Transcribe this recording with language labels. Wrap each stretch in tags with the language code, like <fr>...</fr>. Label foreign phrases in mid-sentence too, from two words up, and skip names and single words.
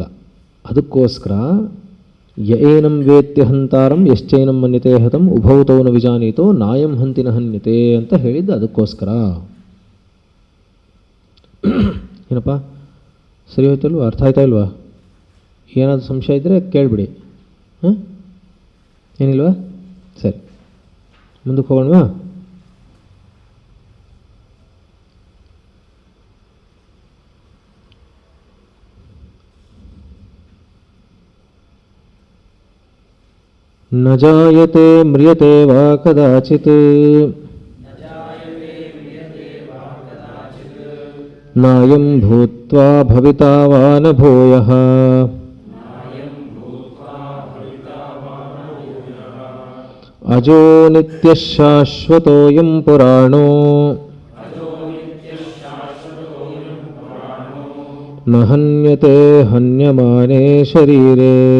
<sa>ಅದಕ್ಕೋಸ್ಕರ ಏನಂ ವೇತ್ಯ ಹಂತಾರಂ ಯಶ್ಚೈನಂ ಮನ್ಯತೆ ಹತಂ ಉಭೌತೌನ ವಿಜಾನೀತೋ ನಾಯಂ ಹಂತಿನ ಹನ್ಯತೆ</sa> <kn>ಅಂತ ಹೇಳಿದ್ದು ಅದಕ್ಕೋಸ್ಕರ. ಏನಪ್ಪ ಸರಿ ಹೋಯ್ತಲ್ವ, ಅರ್ಥ ಆಯ್ತಾ ಇಲ್ವಾ? ಏನಾದರೂ ಸಂಶಯ ಇದ್ದರೆ ಕೇಳಿಬಿಡಿ. ಹಾಂ, ಏನಿಲ್ವಾ? ಸರಿ, ಮುಂದಕ್ಕೆ ಹೋಗೋಣವಾ?</kn> <sa>ನ ಜಾಯತೆ ಮ್ರಿಯತೆ ವಾ ಕದಾಚಿತ್ ನಾಯಂ ಭೂತ್ವಾ ಭವಿತಾ ವಾ ನ ಭೂಯಃ ಅಜೋ ನಿತ್ಯಃ ಶಾಶ್ವತೋಯಂ ಪುರಾಣೋ ನ ಹನ್ಯತೆ ಹನ್ಯಮಾನೇ ಶರೀರೇ.</sa>